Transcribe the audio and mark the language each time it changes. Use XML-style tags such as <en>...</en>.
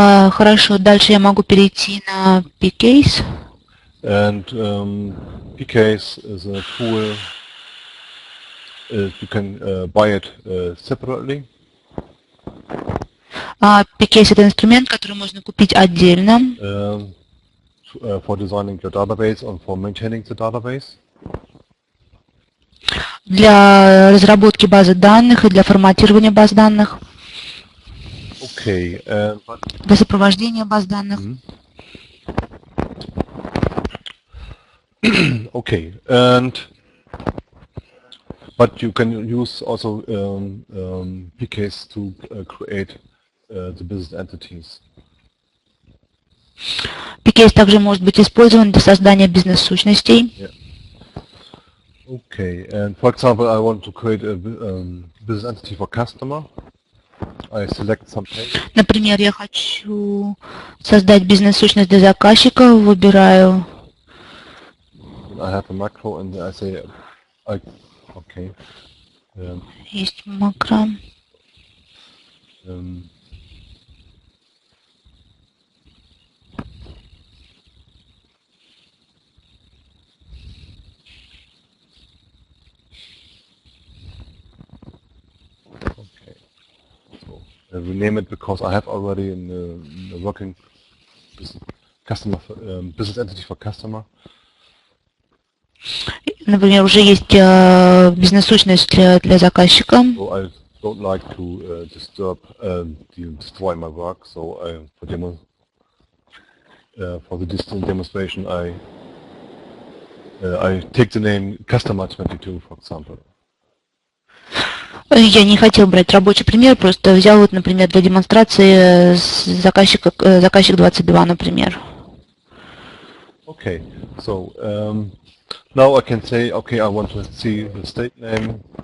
<ru>Хорошо, дальше я могу перейти на PKs.</ru> <en>And PKs is a tool, you can buy it separately.</en> <ru>PKs — это инструмент, который можно купить отдельно.</ru> <en>For designing your database and for maintaining the database.</en> <ru>Для разработки базы данных и для форматирования баз данных.</ru> <en>Okay.</en> <ru>Для сопровождения баз данных.</ru> <en>Okay, but you can use also PKs to create the business entities.</en> <ru>PKs также может быть использован для создания бизнес-сущностей.</ru> <en>Yeah. Okay, and for example, I want to create a business entity for customer. I select some page.</en> <ru>Например, я хочу создать бизнес-сущность для заказчика, выбираю.</ru> <en>I have a macro and I say, okay.</en> <ru>Есть макро.</ru> <en>Okay. So I rename it because I have already in a working customer business entity for customer.</en> <ru>Например, уже есть бизнес-сущность для заказчика.</ru> <en>So I don't like to destroy my work. So for the distant demonstration, I take the name customer 22, for example.</en> <ru>Я не хотел брать рабочий пример, просто взял, вот, например, для демонстрации заказчик 22, например.</ru> <en>Okay, so now I can say, okay, I want to see the state name.</en>